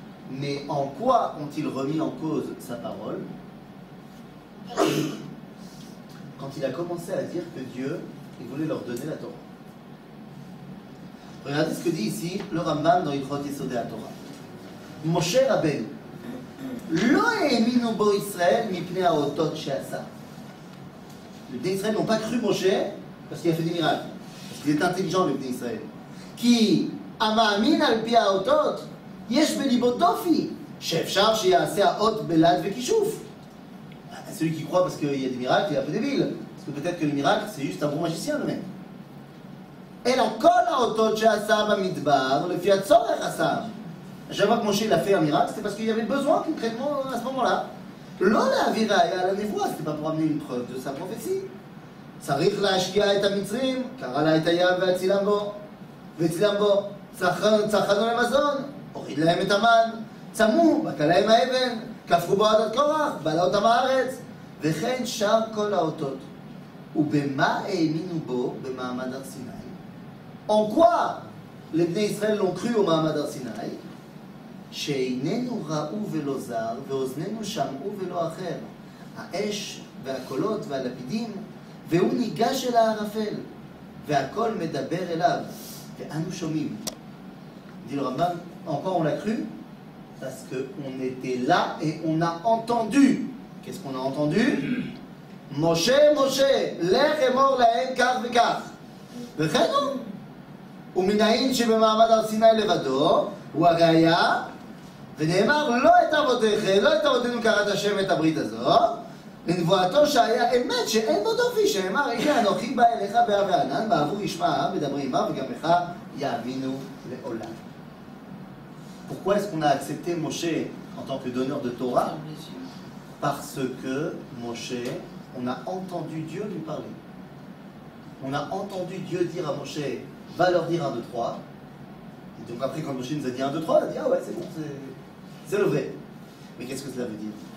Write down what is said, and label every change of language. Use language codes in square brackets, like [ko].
[fr] Mais en quoi ont-ils remis en cause sa parole? Quand il a commencé à dire que Dieu, il voulait leur donner la Torah. Regardez ce que dit ici le Rambam dans Ilchot Yesodei HaTorah. [he] Moshe Rabbeinu, lo האמינו בו ישראל מפני האותות שעשה. [fr] Les Bnei Israël n'ont pas cru Moshe parce qu'il a fait des miracles. Parce qu'il est intelligent, les Bnei Israël. [he] כי המאמין על פי האותות, יש בליבו דופי, שאפשר שיעשה האות בלעד וכישוף. [fr] Celui qui croit parce qu'il y a des miracles, il est un peu débile. Parce que peut-être que les miracles, c'est juste un bon magicien, le mec. [he] אלא כל האותות שעשה במדבר, לפי הצורך עשה. [fr] Chaque fois que Moshe il a fait un miracle, c'était parce qu'il y avait besoin concrètement à ce moment-là. [he] לא להביא ראיה על הנבואה, [fr] c'était pas pour amener une preuve de sa prophétie. [he] צריך להשקיע את המצרים, קרא לה את הים והצילם בו, צרכנו למזון, הוריד להם את המן, צמו, בקע להם האבן, כפרו בו עד קורח, בלע אותם הארץ, וכן שאר כל האותות. ובמה האמינו בו במעמד הר סיני? [fr] En quoi les Bnei Israël l'ont cru au מעמד הר סיני? [he] שאיננו ראו ולא זר, ואוזנינו שמעו ולא אחר. האש והקולות והלפידים, והוא ניגש אל הערפל, והכל מדבר אליו, ואנו שומעים. [fr] dit le Rambam, en quoi on l'a cru? Parce qu'on était là et on a entendu. Qu'est-ce qu'on a entendu? [he] Moshe, Moshe, לך אמור להם כך וכך. וכן הוא. ומנין שבמעמד הר סיני לבדו, הוא הראיה, ונאמר לא את אבותיכם, לא את אבותינו קראת השם את הברית הזו, לנבואתו שהיה אמת שאין בו דופי, שאמר הנה אנוכי בא אליך בהר וענן, בעבור ישמע העם מדברים עמם וגם לך יאמינו לעולם. [fr] Pourquoi est-ce qu'on a accepté Moshe en tant que donneur de Torah? Parce que Moshe, on a entendu Dieu lui parler. On a entendu Dieu dire à Moshe, va leur dire 1, 2, 3. Et donc après quand Moshe nous a dit 1, 2, 3, on a dit ah ouais c'est bon, c'est le vrai. Mais qu'est-ce que cela veut dire?